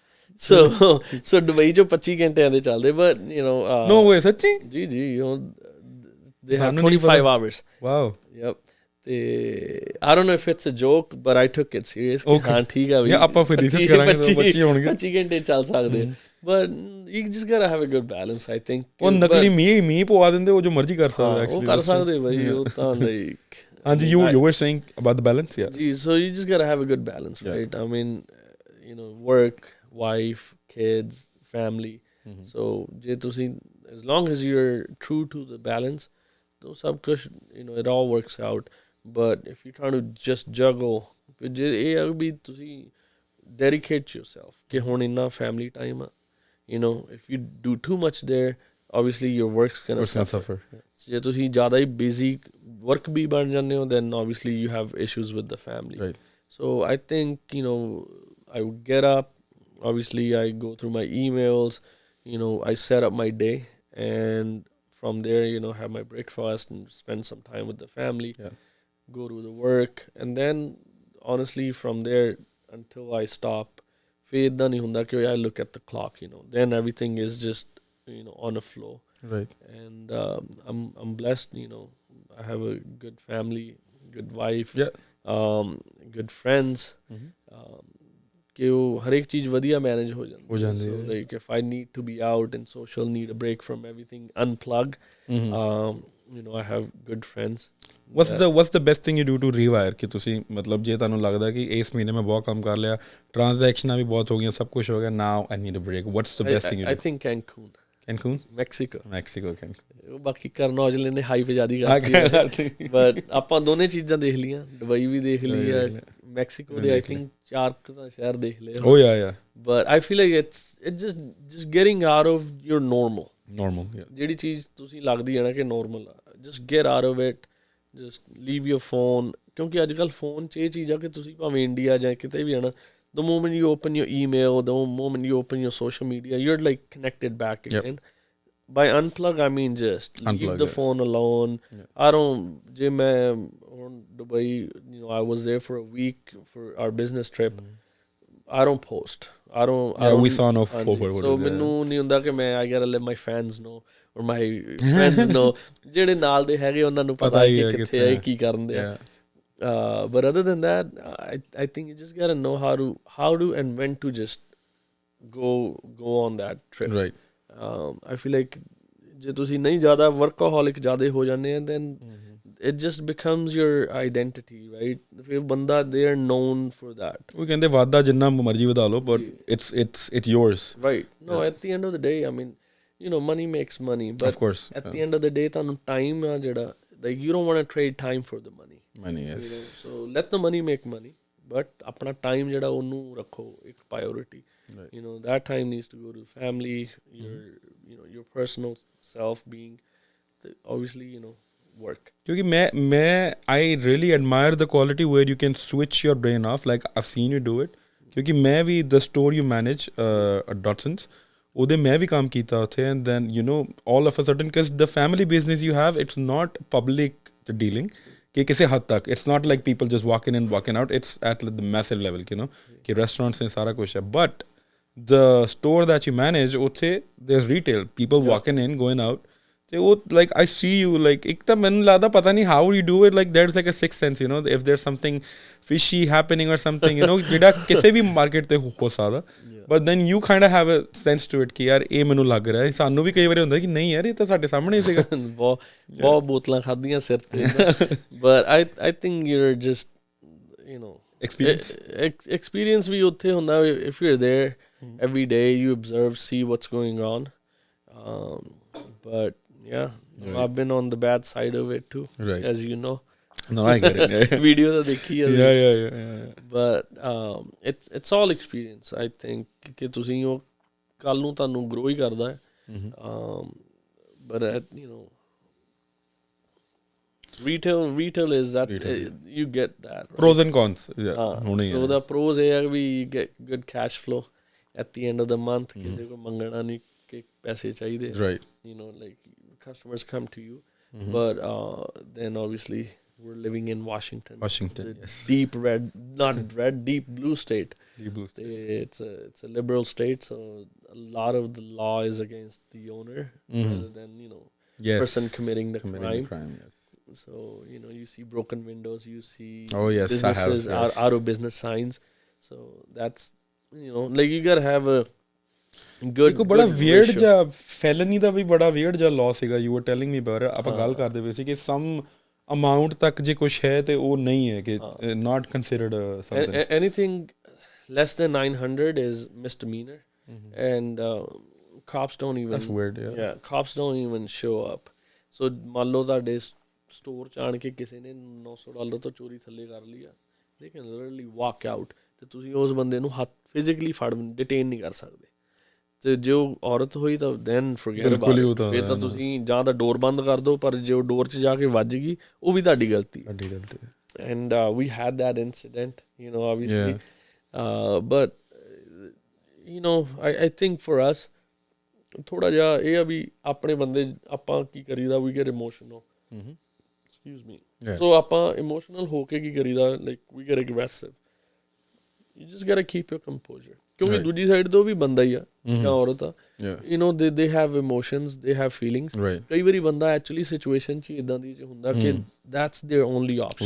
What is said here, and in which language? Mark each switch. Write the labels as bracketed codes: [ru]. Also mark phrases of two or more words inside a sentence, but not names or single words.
[pa] So ਦੁਬਈ 'ਚੋਂ 25 ਘੰਟਿਆਂ ਦੇ ਚੱਲਦੇ, [en] but you know, no way, [pa] ਸੱਚੀ? [en] ਜੀ you know, they have 25 hours. Wow. Yep. ਤੇ I don't know if it's a joke, but I took it serious. [pa] ਹਾਂ ਠੀਕ ਆ ਵੀ ਆਪਾਂ ਫਿਰ ਰਿਸਰਚ ਕਰਾਂਗੇ ਤਾਂ 25 ਹੋਣਗੇ, 25 ਘੰਟੇ ਚੱਲ ਸਕਦੇ. [en] But you just gotta have a good balance, I think. [pa] ਉਹ ਨਕਲੀ ਮੀਂਹ ਪਵਾ ਦਿੰਦੇ, ਉਹ ਜੋ ਮਰਜ਼ੀ ਕਰ ਸਕਦੇ ਐਕਚੁਅਲੀ. ਉਹ ਕਰ ਸਕਦੇ ਬਈ, ਉਹ ਤਾਂ like. ਹਾਂਜੀ, [en] you were saying about the balance, yeah. So you just gotta have a good balance, right? I mean, you know, work, wife, kids, family. [pa] So ਜੇ ਤੁਸੀਂ, [en] as long as you're true to the balance, so [pa] ਸਭ ਕੁਛ, [en] you know, it all works out. But if you're trying to just juggle, [pa] ਇਹ ਆ ਵੀ ਤੁਸੀਂ [en] dedicate yourself [pa] ਕਿ ਹੁਣ ਇੰਨਾ [en] family time [pa] ਆ. [en] You know, if you do too much there, obviously your work's gonna suffer. [pa] ਜੇ ਤੁਸੀਂ ਜ਼ਿਆਦਾ ਹੀ [en] busy work [pa] ਵੀ ਬਣ ਜਾਂਦੇ ਹੋ, [en] then obviously you have issues with the family. Right. So I think, you know, I would get up, obviously I go through my emails, you know, I set up my day, and from there, you know, have my breakfast and spend some time with the family. Yeah. Go to the work, and then honestly from there until I stop, [pa] ਫਿਰ ਇੱਦਾਂ ਨਹੀਂ ਹੁੰਦਾ ਕਿ [en] I look at the clock, you know, then everything is just, you know, on a flow. Right. And I'm blessed, you know, I have a good family, good wife, good friends. [pa] ਕਿ ਉਹ ਹਰੇਕ ਚੀਜ਼ ਵਧੀਆ ਮੈਨੇਜ ਹੋ ਜਾਂਦੀ ਹੈ. [en] So like if I need to be out and social, need a break from everything, unplug, you know, I have good friends. What's the best thing you do to rewire? [pa] ਕਿ ਤੁਸੀਂ ਮਤਲਬ ਜੇ ਤੁਹਾਨੂੰ ਲੱਗਦਾ ਕਿ ਇਸ ਮਹੀਨੇ ਮੈਂ ਬਹੁਤ ਕੰਮ ਕਰ ਲਿਆ, ਟ੍ਰਾਂਜੈਕਸ਼ਨਾਂ ਵੀ ਬਹੁਤ ਹੋ ਗਈਆਂ, ਸਭ ਕੁਛ ਹੋ ਗਿਆ, [en] now I need a break, what's the best thing you do? I think Cancun, Mexico, Cancun. [pa] ਬਾਕੀ ਕਰਨ ਔਜਲੇ ਨੇ ਹਾਈ ਪੇ ਜ਼ਿਆਦਾ ਕਰਤੀ, ਬਟ ਆਪਾਂ ਦੋਨੇ ਚੀਜ਼ਾਂ ਦੇਖ ਲਈਆਂ, ਦੁਬਈ ਵੀ ਦੇਖ ਲਈ ਆ, ਮੈਕਸੀਕੋ ਦੇ [en] I think [pa] 4 ਤਾਂ ਸ਼ਹਿਰ ਦੇਖ ਲਏ. [en] Oh yeah. But I feel like it's just getting out of your normal, yeah. [pa] ਜਿਹੜੀ ਚੀਜ਼ ਤੁਸੀਂ ਲੱਗਦੀ ਹੈ ਨਾ ਕਿ normal ਆ, [en] just get out of it, just leave your phone. [pa] ਕਿਉਂਕਿ ਅੱਜ ਕੱਲ੍ਹ ਫੋਨ 'ਚ ਇਹ ਚੀਜ਼ ਆ ਕਿ ਤੁਸੀਂ ਭਾਵੇਂ ਇੰਡੀਆ ਜਾਂ ਕਿਤੇ ਵੀ ਆਣਾ, [en] the moment you open your email, the moment you open your social media, you're like connected back again. By unplug, I mean just leave the phone alone. I don't, [pa] ਜੇ ਮੈਂ ਹੁਣ [en] Dubai, you know, I was there for a week for our business trip. I don't post. I don't. We saw no forward. So [pa] ਮੈਨੂੰ ਨਹੀਂ ਹੁੰਦਾ ਕਿ ਮੈਂ [en] I gotta let my fans know or my friends know. [pa] ਜਿਹੜੇ ਨਾਲ ਦੇ ਹੈਗੇ ਉਹਨਾਂ ਨੂੰ ਪਤਾ ਹੈ ਕਿ ਕਿੱਥੇ ਹੈ, ਕੀ ਕਰਨ ਦੇ ਆ. [en] But other than that, I think you just gotta know how to and when to just go on that trip. Right. I feel like [pa] ਜੇ ਤੁਸੀਂ ਨਹੀਂ ਜ਼ਿਆਦਾ [en] workaholic [pa] ਜ਼ਿਆਦਾ ਹੋ ਜਾਂਦੇ ਆ [en] then it just becomes your identity, right? [pa] ਫਿਰ ਬੰਦਾ [en] they are known for that. [pa] ਉਹ ਕਹਿੰਦੇ ਵਾਧਾ ਜਿੰਨਾ ਮਰਜ਼ੀ ਵਧਾ ਲਓ [en] but it's yours. Right. No, at the end of the day, I mean, you know, money makes money, but of course, at the end of the day [pa] ਤੁਹਾਨੂੰ time ਆ ਜਿਹੜਾ [en] like you don't want to trade time for the money. Money, yes. You know? So let the money make money, but [pa] ਆਪਣਾ time ਜਿਹੜਾ ਉਹਨੂੰ ਰੱਖੋ ਇੱਕ [en] priority. Right. You know, that time needs to go to family, your personal self being, obviously, you know, work. Because I really admire the quality where you can switch your brain off. Like I've seen you do it. Because the store you manage at Dotson's, [pa] ਉਹਦੇ ਮੈਂ ਵੀ ਕੰਮ ਕੀਤਾ ਉੱਥੇ [en] and then you know all of a sudden because the family business you have, it's not public dealing [pa] ਕਿ ਕਿਸੇ ਹੱਦ ਤੱਕ [en] it's not like people just walk in and walking out, it's at the massive level, you know [pa] ਕਿ restaurants ਨੇ ਸਾਰਾ ਕੁਛ ਹੈ [en] but the store that you manage ਉੱਥੇ there's retail people walking in going out [pa] ਤੇ ਉਹ [en] like I see you like [pa] ਇੱਕ ਤਾਂ ਮੈਨੂੰ ਲੱਗਦਾ ਪਤਾ ਨਹੀਂ [en] how you do it, like there's like a sixth sense, you know, if there's something fishy happening or something, you know [pa] ਜਿਹੜਾ ਕਿਸੇ ਵੀ ਮਾਰਕੀਟ ਤੇ ਹੋ ਸਕਦਾ [en] but then you kind of have a sense to it [pa] ਕਿ ਯਾਰ ਇਹ ਮੈਨੂੰ ਲੱਗ ਰਿਹਾ ਸਾਨੂੰ ਵੀ ਕਈ ਵਾਰੀ ਹੁੰਦਾ ਕਿ ਨਹੀਂ ਯਾਰ ਇਹ ਤਾਂ ਸਾਡੇ ਸਾਹਮਣੇ ਹੀ ਸੀਗਾ ਬਹੁਤ ਬੋਤਲਾਂ ਖਾਧੀਆਂ ਸਿਰ ਤੇ [en] but I think you're just you know experience [pa] ਵੀ ਉੱਥੇ ਹੁੰਦਾ [en] if you're there every day you observe, see what's going on, but yeah, right. I've been on the bad side of it too, right, as you know. No, I get it. [pa] ਵੀਡੀਓ ਥੈਟ ਦੇਖੀ ਹੈ. [en] Yeah. But it's all experience. I think [pa] ਕਿ ਤੁਸੀਂ ਉਹ ਕੱਲ ਨੂੰ ਤੁਹਾਨੂੰ grow ਹੀ ਕਰਦਾ ਹੈ. [en] But you know, retail is that you get that right? Pros and cons. Yeah. So the pros are we get good cash flow at the end of the month. [pa] ਕਿਸੇ ਕੋ ਮੰਗਣਾ ਨਹੀਂ ਕਿ ਪੈਸੇ ਚਾਹੀਦੇ. [en] Right. You know, like customers come to you, but then obviously we're living in Washington, yes. deep red, not red, deep blue state. Deep blue state. It's a liberal state, so a lot of the law is against the owner rather than person committing the crime. Yes. So you know, you see broken windows, you see businesses out of business signs. So that's like you gotta have a good [pa] ਬੜਾ weird ਜਿਹਾ felony ਦਾ ਵੀ ਬੜਾ weird ਜਿਹਾ law ਸੀਗਾ [en] you were telling me about it. [pa] ਆਪਾਂ ਗੱਲ ਕਰਦੇ ਪਏ ਸੀ ਕਿ [en] some amount [pa] ਤੱਕ ਜੇ ਕੁਛ ਹੈ ਤੇ ਉਹ ਨਹੀਂ ਹੈ ਕਿ [en] not considered something. Anything less than 900 is misdemeanor, and cops don't even. That's weird. Yeah, cops don't even show up. [pa] So ਮੰਨ ਲਓ ਤੁਹਾਡੇ store ਚ ਆਣ ਕੇ ਕਿਸੇ ਨੇ $900 ਤੋਂ ਚੋਰੀ ਥੱਲੇ ਕਰ ਲਿਆ, [en] they can literally walk out [pa] ਤੇ ਤੁਸੀਂ ਉਸ ਬੰਦੇ ਨੂੰ ਹੱਥ physically ਫੜ detain ਨਹੀਂ ਕਰ ਸਕਦੇ. ਤੇ ਜੇ ਉਹ ਔਰਤ ਹੋਈ ਤਾਂ [en] then forget about it. [pa] ਫਿਰ ਤਾਂ ਤੁਸੀਂ ਜਾਂ ਤਾਂ ਡੋਰ ਬੰਦ ਕਰ ਦਿਓ, ਪਰ ਜੇ ਉਹ ਡੋਰ 'ਚ ਜਾ ਕੇ ਵੱਜ ਗਈ ਉਹ ਵੀ ਤੁਹਾਡੀ ਗਲਤੀ. [en] And we had that incident, you know, obviously. But you know, I think for us [pa] ਥੋੜਾ ਜਿਹਾ ਇਹ ਆ ਵੀ ਆਪਣੇ ਬੰਦੇ ਆਪਾਂ ਕੀ ਕਰੀਦਾ [en] we get emotional. [pa] Excuse me. So ਆਪਾਂ emotional ਹੋ ਕੇ ਕੀ ਕਰੀਦਾ, [en] like we get aggressive. You just gotta keep your composure. [pa] ਕਿਉਂਕਿ ਦੂਜੀ ਸਾਈਡ ਤੋਂ ਵੀ ਬੰਦਾ ਹੀ ਆ ਜਾਂ ਔਰਤ ਆ, [en] you know, they have emotions, they have feelings. [pa] ਕਈ ਵਾਰੀ ਬੰਦਾ actually situation 'ਚ ਇੱਦਾਂ ਦੀ ਹੁੰਦਾ ਕਿ [en] that's their only option.